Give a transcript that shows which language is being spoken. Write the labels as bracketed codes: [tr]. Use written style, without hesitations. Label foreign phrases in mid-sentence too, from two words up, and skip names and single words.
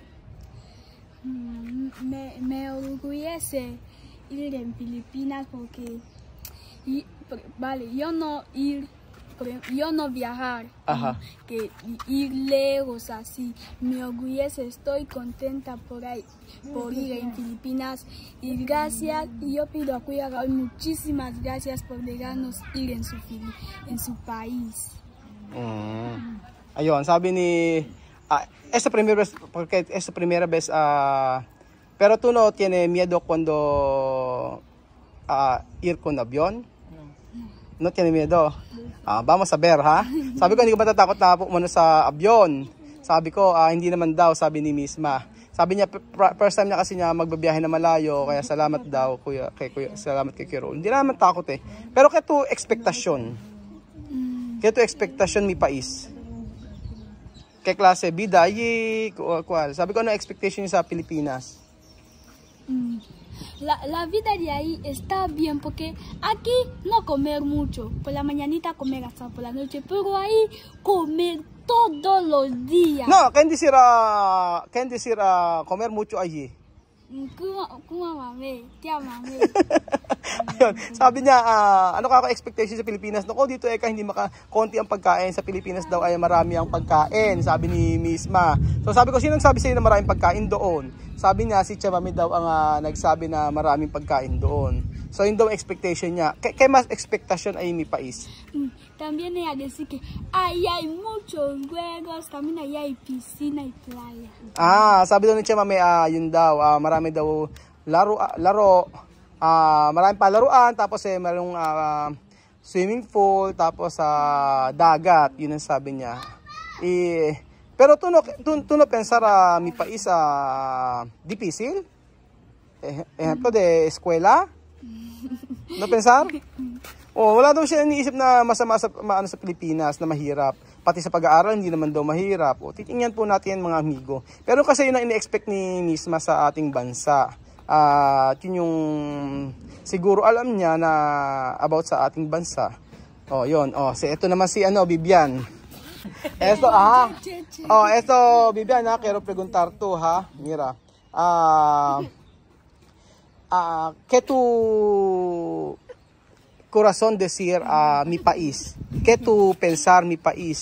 [es] Me orgullece ir en Filipinas porque yo no viajar, que ir lejos así. Me orgullece, estoy contenta por ir en Filipinas. Y gracias, y yo pido a Kuya Raul muchísimas gracias por dejarnos ir en su país. [tl] Ayun, sabi ni [es] esta primera vez, pero tú no tienes miedo cuando ir con avión? No tiene miedo? Vamos a ver ha. [tl] Sabi ko hindi ko matatakot na pumunta sa avion. Sabi ko hindi naman daw, sabi ni Misma. Sabi niya [en] first time [tl] na kasi niya magbabiyahe na malayo, kaya salamat daw salamat kay Kuya Raul. Hindi naman takot Pero kaya to expectation. [es] Mi pais. Kay klase bida kual. [tl] Sabi ko ano expectation niya sa Pilipinas? [es] La vida de ahí está bien porque aquí no comer mucho, por la mañanita comer hasta por la noche, pero ahí comer todos los días. No, ¿quién decir comer mucho allí? Tia mami. [tl] Ayun, sabi niya, ano ka expectation sa Pilipinas? Naku, dito hindi konti ang pagkain. Sa Pilipinas daw ay marami ang pagkain, sabi ni Misma. So sabi ko, sino nagsabi sa'yo na maraming pagkain doon? Sabi niya, si Chamami daw ang nagsabi na maraming pagkain doon. So yun daw expectation niya. Kaya mas expectation ay [es] mi pais. También ella decir que ahí hay muchos juegos, también ahí hay piscina y playa. [tl] Sabi daw ni Chamami, yun daw, marami daw laro, maraming palaruan, tapos mayroong [en] swimming pool, [tl] tapos dagat, yun ang sabi niya. [es] Pero tu no pensar mi país difícil. Ejemplo de eskwela. No pensar? [tl] Wala daw siya iniisip na masama sa Pilipinas, na mahirap. Pati sa pag-aaral, hindi naman daw mahirap. Titingnan po natin mga amigo. Pero kasi yun ang ine-expect ni Misma sa ating bansa. Yun yung siguro alam niya na about sa ating bansa. Yun. Ito naman si Vivian. [es] Esto, Vivian, quiero preguntar tú, mira. ¿Qué tu corazón decir mi país? ¿Qué tu pensar mi país?